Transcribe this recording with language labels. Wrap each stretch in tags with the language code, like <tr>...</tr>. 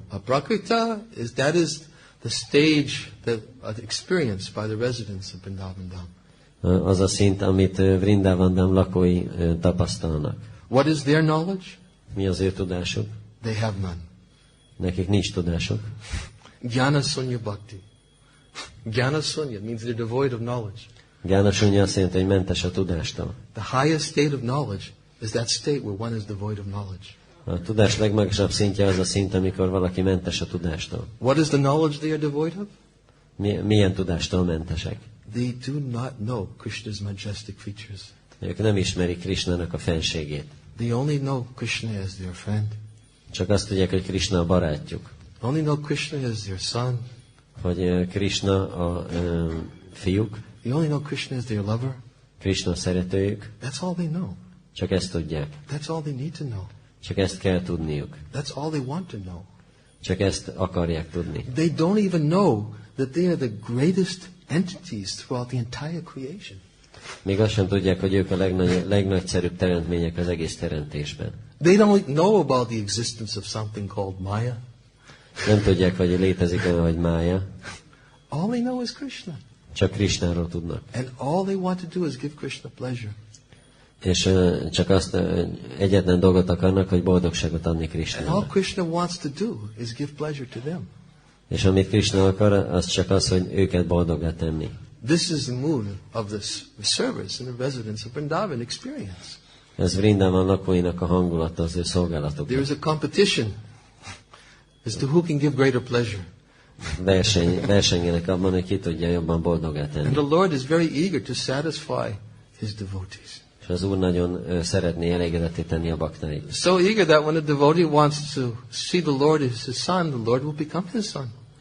<en>A prakrita is the stage that experienced by the residents of Vrindavan Dham.</en> <hu>Az a szint, amit Vrindavan Dham lakói tapasztalnak.</hu> <en>What is their knowledge?</en> <hu>Mi az ő tudásuk?</hu> <en>They have none.</en> <hu>Nekik nincs tudásuk.</hu> <sa>Jnana sunya bhakti.</sa> <en>Jnana sunya means they're devoid of knowledge.</en> <hu>Jnana sunya azt jelenti, hogy mentes a tudástól.</hu> <en>The highest state of knowledge is that state where one is devoid of knowledge.</en> <hu>A tudás legmagasabb szintje az a szint, amikor valaki mentes a tudástól.</hu> <en>What is the knowledge they are devoid of?</en> <hu>Milyen tudástól mentesek?</hu> <en>They do not know Krishna's majestic features.</en> <hu>Ők nem ismerik Krishnának a fenségét.</hu> <en>They only know Krishna as their friend.</en> <hu>Csak azt tudják, hogy Krishna a barátjuk.</hu> <en>Only know Krishna as their son.</en> <hu>Hogy Krishna a fiúk.</hu> <en>They only know Krishna as their lover.</en> <hu>Krishna szeretőjük.</hu> <en>That's all they know.</en> <hu>Csak ezt tudják.</hu> <en>That's all they need to know.</en> <hu>Csak ezt kell tudniuk.</hu> <en>That's all they want to know.</en> <hu>Csak ezt akarják tudni.</hu> <en>They don't even know that they are the greatest entities throughout the entire creation.</en> <hu>Még azt sem tudják, hogy ők a legnagyszerűbb teremtmények az egész teremtésben.</hu> <en>They don't know about the existence of something called Maya.</en> <hu>Nem tudják, hogy létezik olyan, hogy Mája.</hu> <en>All they know is Krishna.</en> <hu>Csak Krishnáról tudnak.</hu> <en>And all they want to do is give Krishna pleasure.</en> <hu>És csak azt egyetlen dolgot akarnak, hogy boldogságot adni</hu> <en>And all</en> <hu>Krishnának.</hu> <en>Krishna wants to do is give pleasure to them.</en> <hu>És amit Krishna akar, az csak az, hogy őket boldoggá tenni.</hu> <en>This is the mood of the service and the residents of Vrindavan experience.</en> <hu>Ez Vrindavan lakóinak a hangulata, az ő szolgálatuk.</hu> <en>There is a competition as to who can give greater pleasure.</en> <hu>Versengenek abban, hogy ki tudja jobban boldoggá</hu> <en>And</en> <hu>tenni.</hu> <en>the Lord is very eager to satisfy His devotees.</en> <hu>És az Úr nagyon szeretné elégedetté tenni a baktáit.</hu> <en>So eager that when a devotee wants to see the Lord as his son, the Lord will become his son.</en>